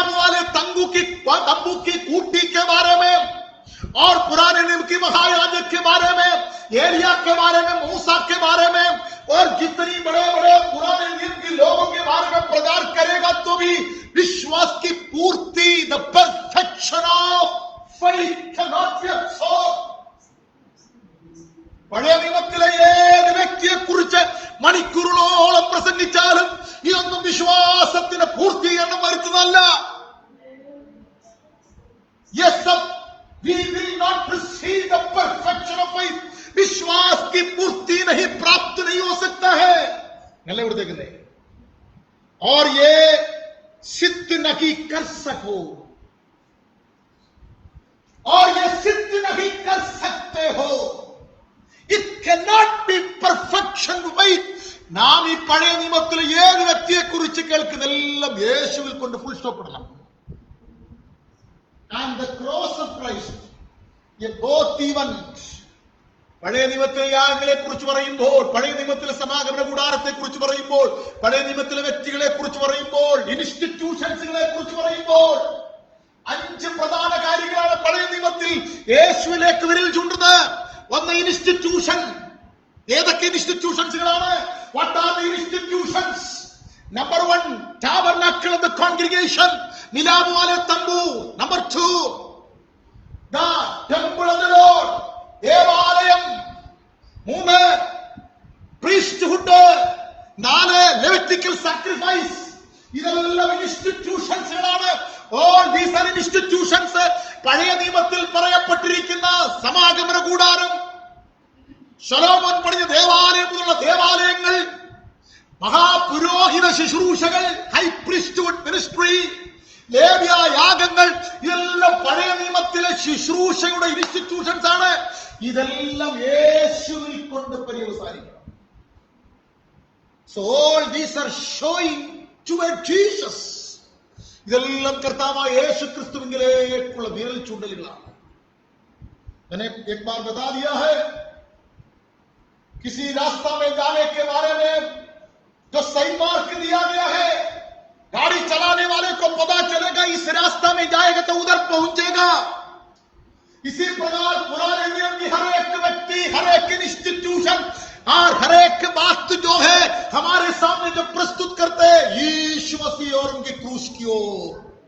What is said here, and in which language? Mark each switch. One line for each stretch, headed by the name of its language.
Hindi: मिलाप वाले तंबू की कूटी के बारे में और पुराने नियम की महायाजक के बारे में, एलिया के बारे में, मूसा के बारे में और जितनी बड़े बड़े पुराने नियम के लोगों के बारे में प्रचार करेगा तो भी विश्वास की पूर्ति,
English: The perfection of faith cannot be absorbed.
Malayalam: പഴയ നിയമത്തിലെ ഏത് വ്യക്തിയെ കുറിച്ച് മണിക്കൂറുകളോളം പ്രസംഗിച്ചാലും ഇതൊന്നും വിശ്വാസത്തിന് പൂർത്തീകരണം വരുത്തുന്നതല്ല.
English: Yes, we will not receive the perfection of faith.
Hindi: विश्वास की पूर्ति नहीं, प्राप्त नहीं हो सकता है. नल्ले उड़ देख ले. और ये सिद्ध नहीं कर सको और ये सिद्ध नहीं कर सकते हो.
English: It cannot be perfection faith.
Malayalam: നാം ഈ പഴയ നിയമത്തിലെ ഏത് വ്യക്തിയെ കുറിച്ച് കേൾക്കുന്നതെല്ലാം യേശുവിൽ കൊണ്ട് ഫുൾ സ്റ്റോപ്പ് ഇടണം.
English: And the cross of Christ, both event.
Malayalam: പഴയ നിയമത്തിലെ യാഗങ്ങളെ കുറിച്ച് പറയുമ്പോൾ, പഴയ നിയമത്തിലെ സമാഗമന കൂടാരത്തെ കുറിച്ച് പറയുമ്പോൾ, പഴയ നിയമത്തിലെ വ്യക്തികളെ കുറിച്ച് പറയുമ്പോൾ, ഇൻസ്റ്റിറ്റ്യൂഷൻസുകളെ കുറിച്ച് പറയുമ്പോൾ 5 പ്രധാന കാര്യങ്ങളാണ് പഴയ നിയമത്തിൽ യേശുവിലേക്ക് വിരൽ ചൂണ്ടുന്നത്. ഒന്ന് ഇൻസ്റ്റിറ്റ്യൂഷൻ. ഏതൊക്കെ ഇൻസ്റ്റിറ്റ്യൂഷൻസുകളാണ്?
English: What are the institutions? Number 1, tabernacle of the congregation,
Hindi: Milap വാലെ Thambu.
English: Number 2, the temple of the lord, ദേവാലയം. 3, priesthood. 4, Levitical sacrifice.
Malayalam: ഇതെല്ലാം ഇൻസ്റ്റിറ്റ്യൂഷൻസുകളാണ്.
English: All these are institutions.
Malayalam: പഴയ നിയമത്തിൽ പറയപ്പെട്ടിരിക്കുന്ന സമാഗമന കൂടാരം, ശലോമോൻ പണിഞ്ഞ ദേവാലയം മുതലുള്ള ദേവാലയങ്ങൾ, മഹാപുരോഹിത ശുശ്രൂഷകൾ, ഹൈ പ്രീസ്റ്റ്ഹുഡ് മിനിസ്ട്രി, ലേവ്യ യാഗങ്ങൾ, ഇതെല്ലാം പഴയ നിയമത്തിലെ ശുശ്രൂഷയുടെ ഇൻസ്റ്റിറ്റ്യൂഷൻസ് ആണ്. ഇതെല്ലാം യേശുവിൽ കൊണ്ട് പര്യവസാനിക്കണം.
English: So all these are showing toward Jesus.
Malayalam: ഇതെല്ലാം കർത്താവായ യേശു ക്രിസ്തുവിലേക്കുള്ള വിരൽ ചൂണ്ടലുകളാണ്.
Hindi: मैंने एक बार बता दिया है, किसी रास्ता में जाने के बारे में जो सही मार्ग दिया गया है, गाड़ी चलाने वाले को पता चलेगा इस रास्ता में जाएगा तो उधर पहुंचेगा. इसी प्रकार पुराने नियम की हर एक व्यक्ति, हर एक इंस्टीट्यूशन और हर एक बात जो है हमारे सामने जो प्रस्तुत करते हैं यीशु मसीह और उनकी क्रूस की ओर.